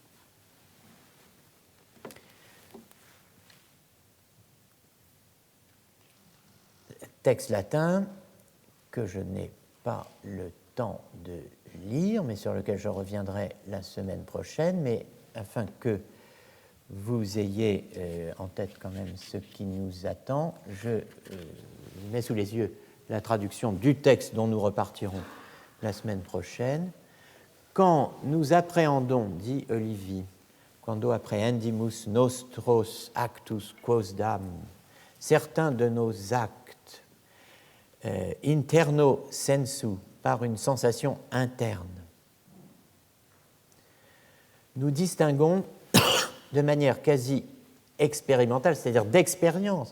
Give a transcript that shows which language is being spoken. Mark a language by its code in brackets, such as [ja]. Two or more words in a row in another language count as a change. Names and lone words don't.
[fr] Texte latin que je n'ai pas le temps de lire, mais sur lequel je reviendrai la semaine prochaine, mais afin que vous ayez en tête quand même ce qui nous attend, je mets sous les yeux la traduction du texte dont nous repartirons la semaine prochaine. Quand nous appréhendons, dit Olivier, [la] quando apprehendimus nostros actus quosdam, [fr] certains de nos actes, [la] interno sensu, [fr] par une sensation interne, nous distinguons de manière quasi expérimentale, c'est-à-dire d'expérience.